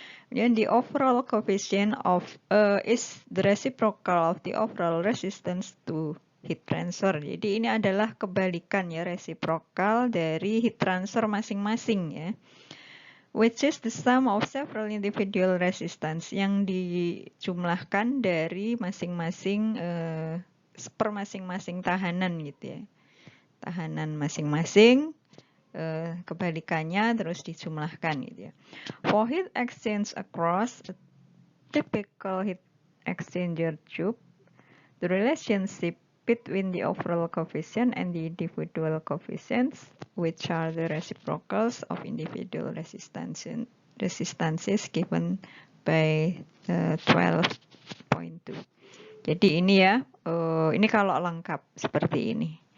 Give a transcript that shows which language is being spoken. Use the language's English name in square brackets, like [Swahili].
[English] Kemudian the overall coefficient of is the reciprocal of the overall resistance to heat transfer. [Indonesian] Jadi ini adalah kebalikan ya, reciprocal dari heat transfer masing-masing ya. [English] Which is the sum of several individual resistance [Indonesian] yang dijumlahkan dari masing-masing per masing-masing tahanan gitu ya. Tahanan masing-masing, kebalikannya terus dijumlahkan gitu ya. [English] For heat exchange across a typical heat exchanger tube, the relationship between the overall coefficient and the individual coefficients, which are the reciprocals of individual resistances given by 12.2. [Indonesian] Jadi ini ya, ini kalau lengkap seperti ini.